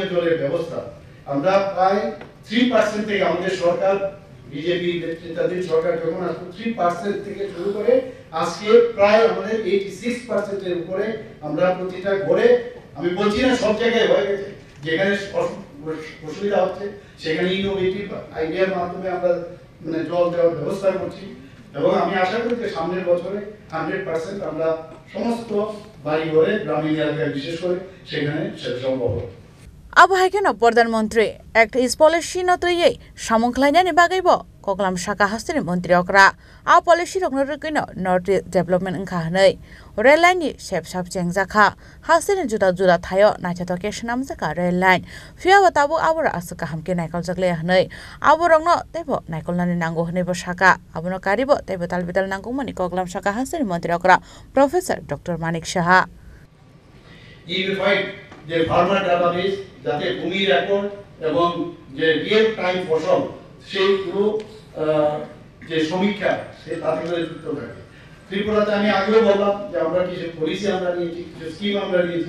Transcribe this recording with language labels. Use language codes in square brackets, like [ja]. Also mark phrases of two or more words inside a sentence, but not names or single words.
[bn] জলের ব্যবস্থা আমরা প্রায় 3% থেকে আমাদের সরকার বিজেপি নেতৃত্বাধীন সরকার যখন আসলো 3% থেকে শুরু করে আজকে প্রায় আমাদের 86% এর উপরে আমরা প্রতিটা ঘরে আমি বলছি না সব জায়গায় হয়ে গেছে যেখানে অসুবিধা হচ্ছে সেখানে ইনোভেটিভ আইডিয়ার মাধ্যমে আমরা মানে জল দেওয়ার ব্যবস্থা করছি এবং আমি আশা করি যে সামনের বছরে 100% আমরা সমস্ত বাড়ি ঘরে গ্রামীণ এলাকায় বিশেষ করে সেখানে সেটা সম্ভব হবে [trp] अब हायकेन प्रधानमन्त्री एक्ट इज पॉलिसी नतयै सामुखलायनानि बागैबो कगलाम शाखा हास्टेनि मन्त्री अकरा आ पॉलिसी रखनो रकैनो [en] north development [trp] अंखा हनै [en] rail line [trp] नि सेपसाप चेंगजाखा हास्टेनि जुदा जुदा थायो नायथाथके सनामजाका [en] rail line [trp] फिया बताबो आबर आसका हमके नायकल जगले हनै आबो रंगनो तेबो नायकलनानि नांगौ हनैबो शाखा आबनो कारिबो तेबो तालबिताल नांगौ मनि कगलाम शाखा हास्टेनि मन्त्री अकरा प्रोफेसर डॉक्टर मानिक साहा [bn] যে [en] farmer database [bn] যাতে ভূমি রেকর্ড এবং যে [en] real time [bn] ফসল সেইগুলো যে সমীক্ষা তাতে করে যুক্ত থাকে। ত্রিপুরাতে আমি আগেও বললাম যে আমরা কিছু পলিসি আমরা নিয়েছি, কিছু স্কিম আমরা নিয়েছি।